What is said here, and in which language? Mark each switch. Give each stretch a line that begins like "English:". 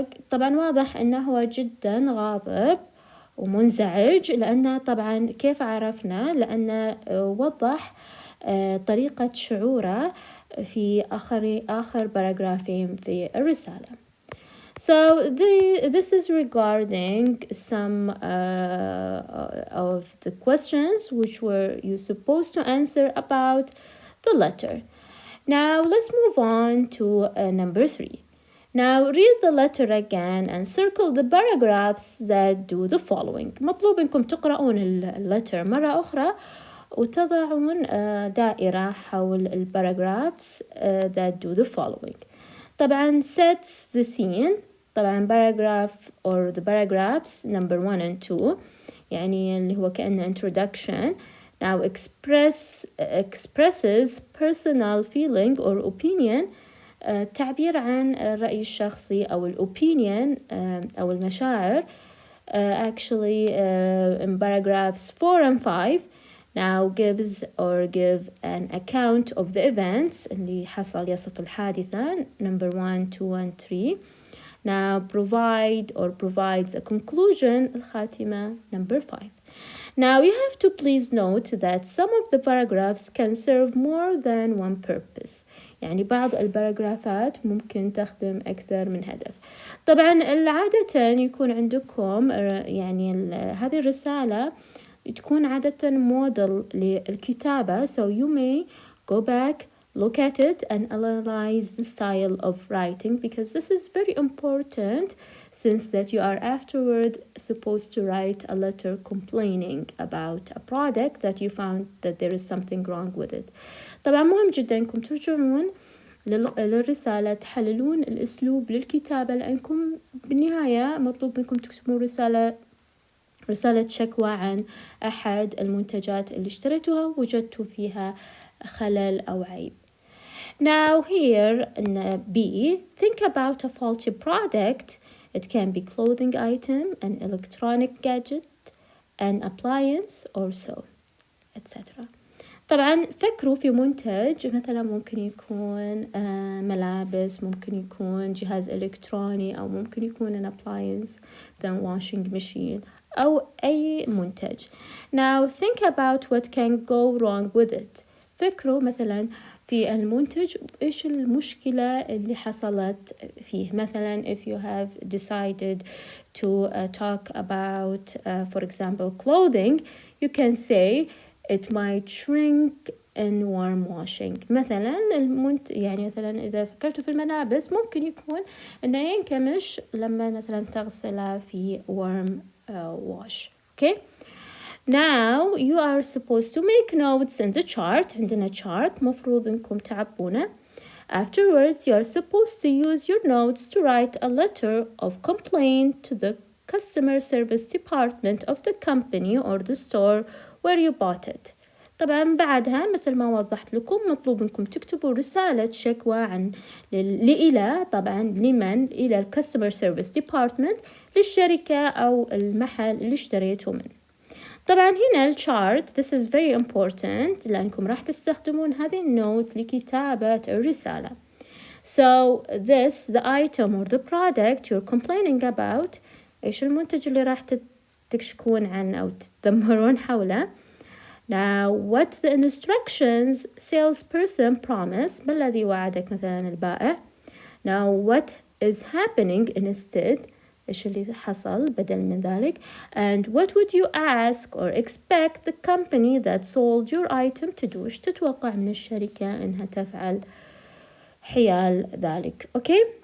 Arabic: طبعا واضح انه هو جدا غاضب ومنزعج، لأنه طبعا كيف عرفنا؟ لأنه وضح طريقة شعوره في آخر باراجرافين في الرسالة.
English: So this is regarding some of the questions which were you supposed to answer about the letter. Now let's move on to number 3. Now read the letter again and circle the paragraphs that do the following.
Arabic: مطلوب انكم تقرؤون اللتر مرة أخرى وتضعون دائرة حول الباراجرافs
English: that do the following. طبعا sets the scene. طبعا paragraph or the paragraphs number 1 and 2
Arabic: يعني اللي هو كأنه
English: introduction. Now expresses personal feeling or opinion.
Arabic: تعبير عن الرأي الشخصي أو الopinion أو المشاعر.
English: Actually in paragraphs 4 and 5 now gives or give an account of the events
Arabic: اللي حصل يصف الحادثة
English: number 1, 2 and 3. Now provide or provides a conclusion
Arabic: الخاتمة
English: number 5. Now you have to please note that some of the paragraphs can serve more than one purpose.
Arabic: يعني بعض الباراجرافات ممكن تخدم أكثر من هدف. طبعا عادة يكون عندكم يعني هذه الرسالة تكون عادة موديل للكتابة.
English: So you may go back, look at it and analyze the style of writing, because this is very important since that you are afterward supposed to write a letter complaining about a product that you found that there is something wrong with it.
Arabic: طبعا مهم جدا انكم ترجعون للرسالة، تحللون الأسلوب للكتابة، لأنكم بالنهاية مطلوب منكم تكتبون رسالة شكوى عن أحد المنتجات اللي اشتريتوها وجدتوا فيها خلل أو عيب.
English: Now here in B, think about a faulty product. It can be clothing item, an electronic gadget, an appliance or so, etc.
Arabic: طبعا فكروا في منتج مثلا ممكن يكون ملابس، ممكن يكون جهاز إلكتروني، أو ممكن يكون
English: an appliance then washing machine
Arabic: أو أي منتج.
English: Now think about what can go wrong with it.
Arabic: فكروا مثلا في المنتج إيش المشكلة اللي حصلت فيه.
English: مثلا if you have decided to talk about for example clothing, you can say it might shrink in warm washing.
Arabic: مثلا يعني مثلا إذا فكرتوا في الملابس ممكن يكون إنه ينكمش لما مثلا تغسلها في
English: warm wash. Okay. Now you are supposed to make notes in the chart.
Arabic: عندنا chart مفروض إنكم تعبونه.
English: Afterwards you are supposed to use your notes to write a letter of complaint to the customer service department of the company or the store where you bought it.
Arabic: طبعا بعدها مثل ما وضحت لكم مطلوب منكم تكتبوا رسالة شكوى عن إلى طبعا لمن؟ إلى ال
English: customer service department
Arabic: للشركة أو المحل اللي اشتريته منه. طبعا هنا الشارت
English: this is very important
Arabic: لأنكم راح تستخدمون هذه النوت لكتابة الرسالة.
English: So this the item or the product you're complaining about.
Arabic: إيش المنتج اللي راح تشكون عنه أو تتذمرون حوله.
English: Now what the instructions salesperson promise.
Arabic: ما الذي وعدك مثلا البائع.
English: Now what is happening instead.
Arabic: إيش اللي حصل بدل من ذلك.
English: And what would you ask or expect the company that sold your item to do.
Arabic: إيش تتوقع من الشركة إنها تفعل حيال ذلك.
English: Okay.